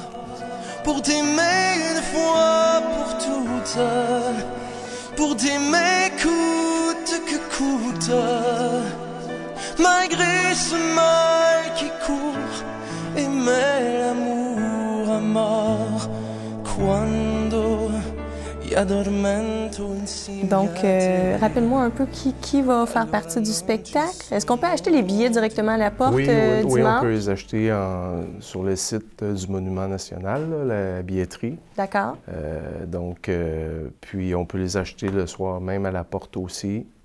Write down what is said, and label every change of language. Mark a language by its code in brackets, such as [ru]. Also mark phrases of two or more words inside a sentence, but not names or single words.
[fr] Pour t'aimer une fois pour toutes, pour t'aimer coûte que coûte, malgré ce mal qui court, aimer l'amour à mort, [it] quando mi addormento insieme [fr] Donc, [it] a te. [fr] rappelle-moi un peu qui va faire partie du spectacle. Est-ce qu'on peut acheter les billets directement à la porte Oui, oui, on dimanche? peut les acheter sur le site du Monument national, là, la billetterie. D'accord. Puis on peut les acheter le soir même à la porte aussi.